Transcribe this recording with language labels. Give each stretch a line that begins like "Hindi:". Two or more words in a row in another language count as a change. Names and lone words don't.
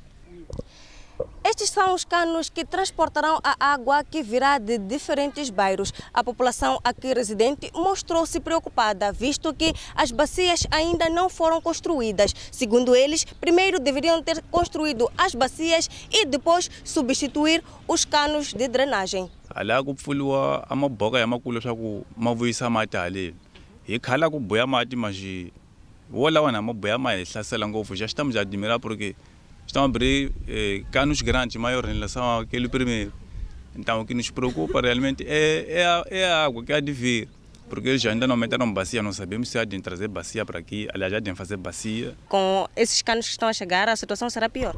Portuguese: Estes são os canos que transportarão a água que virá de diferentes bairros. A população aqui residente mostrou-se preocupada, visto que as bacias ainda não foram construídas. Segundo eles, primeiro deveriam ter construído as bacias e depois substituir os canos de drenagem.
Tsonga: Ala ku pfuliwa amaboka ya makulo swa ku ma vuyisa mati haleni hi khala ku boya mati mas wolawa na maboya ma hi hlasela ngopfu
Portuguese: já estamos a admirar porque estão a abrir canos grandes maiores em relação àquele primeiro. Então o que nos preocupa realmente é a água que há de vir, porque eles ainda não aumentaram bacia, não sabemos se há de trazer bacia para aqui, aliás já de fazer bacia. Com esses canos que estão a chegar, a situação será pior?